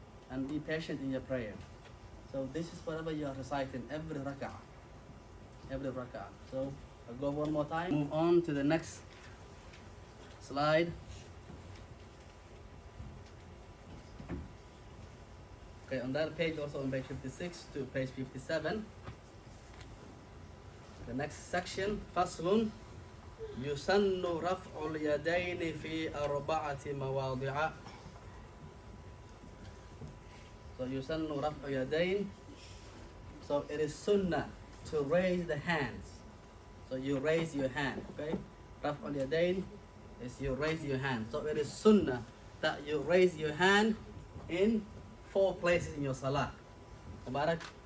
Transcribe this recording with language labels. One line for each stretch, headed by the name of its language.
English: And be patient in your prayer. So this is whatever you are reciting every rak'ah. Every rak'ah. So I'll go one more time. Move on to the next slide. Okay, on that page, also on page 56 to page 57. The next section,
Arabic: فصل يسن رفع اليدين في أربعة مواضع. So يسن رفع اليدين.
English: So it is sunnah to raise the hands. So you raise your hand, okay?
Arabic: رفع اليدين
English: is you raise your hand. So it is sunnah that you raise your hand in 4 places in your salah. Mubarak.